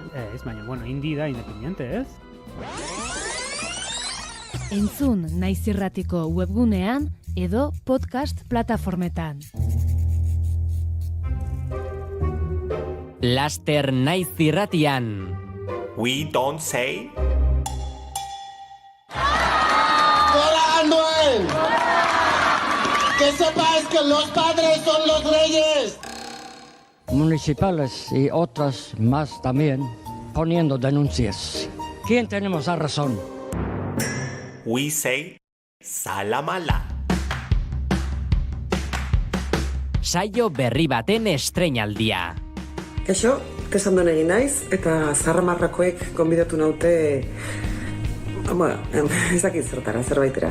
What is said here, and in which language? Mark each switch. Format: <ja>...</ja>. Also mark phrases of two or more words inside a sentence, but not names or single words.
<eu>Baina, indie da independiente, ez? Entzun Naiz irratiko webgunean edo podcast plataformetan. Laster Naiz irratian.</eu> <en>We don't say.</en> <es>¡Hola, Anuel! Que sepáis que los padres son los reyes. Municipales y otras más también poniendo denuncias. ¿Quién tenemos la razón?</es> <en>We say salamala.</en> <eu>Saio berri baten estreinaldia. Kaixo, tesandon egin naiz, eta Zarramarrakoek gonbidatu naute, ez dakit zertara, zerbaitera.</eu>